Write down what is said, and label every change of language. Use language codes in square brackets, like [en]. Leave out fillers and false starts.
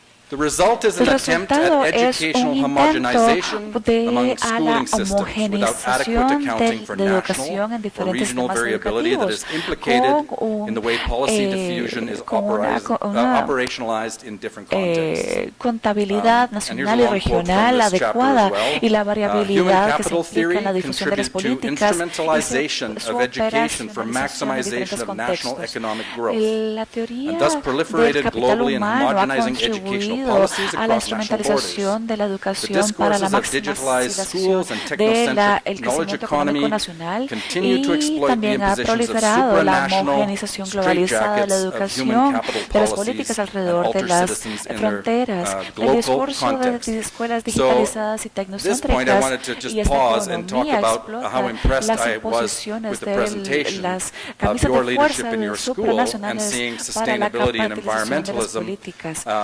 [en] The result is an attempt at educational homogenization among schooling systems without adequate accounting for national or regional variability that is implicated in the way policy diffusion is operationalized in different contexts. [es] Contabilidad nacional y regional adecuada y la variabilidad que se implica en la difusión de las políticas y su operación [en] for maximization of national economic growth, [es] la teoría [en] and thus proliferated globally in homogenizing educational [es] a la instrumentalización de la educación para la maximización del crecimiento económico nacional y también ha proliferado la homogenización globalizada de la educación, de las políticas alrededor de las fronteras, el discurso de escuelas digitalizadas y tecnocéntricas y esta economía explota las imposiciones de las camisas de fuerza de supranacionales para la capitalización de las políticas.